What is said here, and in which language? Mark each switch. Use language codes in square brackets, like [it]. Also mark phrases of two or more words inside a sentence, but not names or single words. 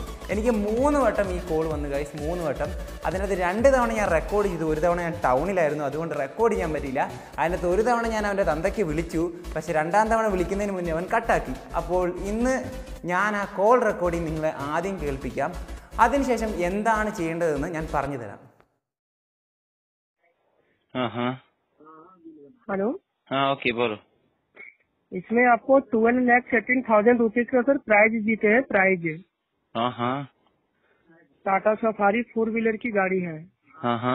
[ml] എനിക്ക് 3 വട്ടം ഈ കോൾ വന്നു ഗൈസ്, 3 വട്ടം. അതിനകത്ത് 2 തവണ ഞാൻ റെക്കോർഡ് ചെയ്തു. ഒരു തവണ ഞാൻ ടൗണിലായിരുന്നു, അതുകൊണ്ട് റെക്കോർഡ് ചെയ്യാൻ പറ്റിയില്ല. അതിനകത്ത് ഒരു തവണ ഞാൻ അവൻ്റെ തന്തയ്ക്ക് വിളിച്ചു, പക്ഷേ 2ാം തവണ വിളിക്കുന്നതിന് മുന്നേ അവൻ കട്ടാക്കി. അപ്പോൾ ഇന്ന് ഞാൻ ആ [en] call recording [ml] നിങ്ങളെ ആദ്യം കേൾപ്പിക്കാം, അതിനുശേഷം എന്താണ് ചെയ്യേണ്ടതെന്ന് ഞാൻ പറഞ്ഞു തരാം. [hi] हेलो, हाँ ओके बोलो. इसमें आपको 12,18,000 रुपीज का सर प्राइज जीते हैं. प्राइज हाँ हाँ टाटा सफारी 4 व्हीलर की गाड़ी है. हाँ हाँ